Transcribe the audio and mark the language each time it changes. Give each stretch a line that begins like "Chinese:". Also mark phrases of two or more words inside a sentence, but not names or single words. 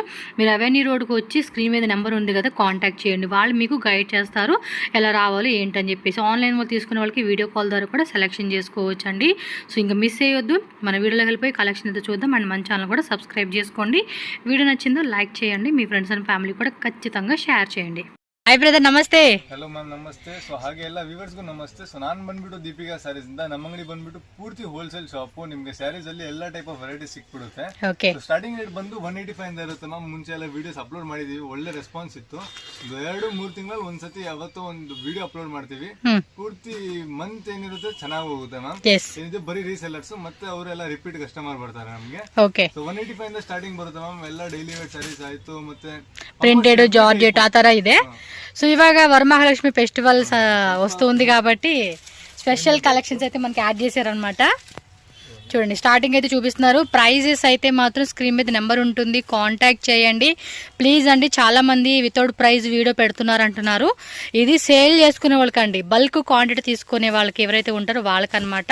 Telugu: మీరు అవెన్యూ రోడ్కి వచ్చి స్క్రీన్ మీద నెంబర్ ఉంది కదా, కాంటాక్ట్ చేయండి. వాళ్ళు మీకు గైడ్ చేస్తారు ఎలా రావాలి ఏంటని చెప్పేసి. ఆన్లైన్ వాళ్ళు తీసుకునే వాళ్ళకి
English: video call
Telugu: ద్వారా కూడా సెలెక్షన్ చేసుకోవచ్చు అండి. సో ఇంకా మిస్ అయ్యొద్దు. మన వీడియోలోకి వెళ్ళిపోయి కలెక్షన్ అయితే చూద్దాం. అండ్ మన ఛానల్ కూడా సబ్స్క్రైబ్ చేసుకోండి. వీడియో నచ్చిందో లైక్ చేయండి. మీ
English: friends and family
Telugu: కూడా ఖచ్చితంగా షేర్ చేయండి.
English: Hi brother, namaste. hello ma'am,
Kannada: ನಮಸ್ತೆ. ಸೊ ಹಾಗೆ ಎಲ್ಲ ವ್ಯೂವರ್ಸ್ಗೂ ನಮಸ್ತೆ. ಸೊ ನಾನು ಬಂದ್ಬಿಟ್ಟು ದೀಪಿಕಾ ಸ್ಯಾರೀಸ್ ಇಂದ, ನಮ್ಮ ಅಂಗಡಿ ಬಂದ್ಬಿಟ್ಟು ಪೂರ್ತಿ
English: wholesale shop.
Kannada: ನಿಮಗೆ ಸ್ಯಾರೀಸ್ ಅಲ್ಲಿ ಎಲ್ಲ
English: type of variety
Kannada: ಸಿಕ್ಬಿಡುತ್ತೆ.
English: starting rate
Kannada: ಬಂದು 185 ಇಂದ ಇರುತ್ತೆ ಮ್ಯಾಮ್. ಮುಂಚೆ ಎಲ್ಲ
English: videos upload
Kannada: ಮಾಡಿದೀವಿ, ಒಳ್ಳೆ ರೆಸ್ಪಾನ್ಸ್ ಇತ್ತು. 2-3 ತಿಂಗಳಲ್ಲಿ ಒಂದ್ಸತಿ ಯಾವತ್ತೋ ಒಂದು
English: video upload
Kannada: ಮಾಡ್ತೀವಿ. ಪೂರ್ತಿ ಮಂತ್ ಏನಿರುತ್ತೆ ಚೆನ್ನಾಗಿ ಹೋಗುತ್ತೆ ಮ್ಯಾಮ್. ಇದು ಬರೀ ರೀಸೆಲ್ಲರ್ಸ್ ಮತ್ತೆ ಅವರೆಲ್ಲ
English: repeat customer
Kannada: ಬರ್ತಾರೆ ನಮಗೆ. ಸೊ 185 ಇಂದ ಸ್ಟಾರ್ಟಿಂಗ್ ಬರುತ್ತೆ ಮ್ಯಾಮ್. ಎಲ್ಲ
English: daily wear sarees
Kannada: ಆಯ್ತು, ಮತ್ತೆ
English: printed, georgette
Kannada: ಆ ತರ ಇದೆ.
Telugu: సో ఇవాగ వరమహాలక్ష్మి ఫెస్టివల్స్ వస్తుంది కాబట్టి
English: special collections
Telugu: అయితే మనకి యాడ్ చేశారనమాట. చూడండి, స్టార్టింగ్ అయితే చూపిస్తున్నారు. ప్రైజెస్ అయితే మాత్రం స్క్రీన్ మీద నెంబర్ ఉంటుంది, కాంటాక్ట్ చేయండి ప్లీజ్ అండి. చాలామంది
English: without price video
Telugu: పెడుతున్నారు అంటున్నారు. ఇది సేల్ చేసుకునే వాళ్ళకండి,
English: bulk quantity
Telugu: తీసుకునే వాళ్ళకి ఎవరైతే ఉంటారో వాళ్ళకనమాట.